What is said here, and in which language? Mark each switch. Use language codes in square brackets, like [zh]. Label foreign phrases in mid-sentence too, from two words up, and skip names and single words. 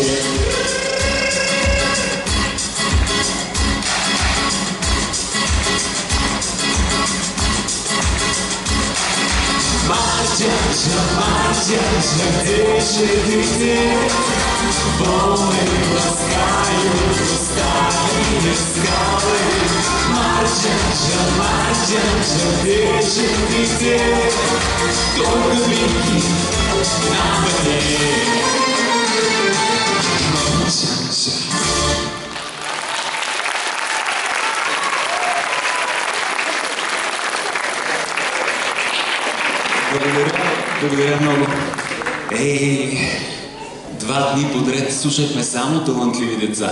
[ru] Марджанша, Марджанша, где же ты, где? Волны ласкают усталые скалы. Марджанша, Марджанша, где же ты, где? Только блики на воде. [bg] Марджанша. Благодаря много. Два дни подред слушахме само талантливи деца.